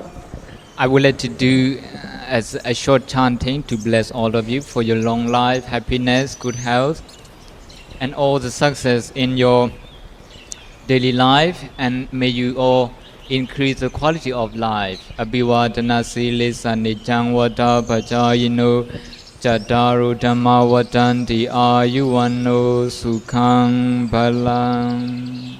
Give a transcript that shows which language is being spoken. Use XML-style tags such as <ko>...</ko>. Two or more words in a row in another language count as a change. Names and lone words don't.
<en>I would like to do as a short chanting to bless all of you for your long life, happiness, good health, and all the success in your daily life, and may you all increase the quality of life.</en> <pi>Abhivadana silisa nijang vata bhajayino Jadaru Dhamma Vadanti Ayuvanno Sukhang Bhalang.</pi>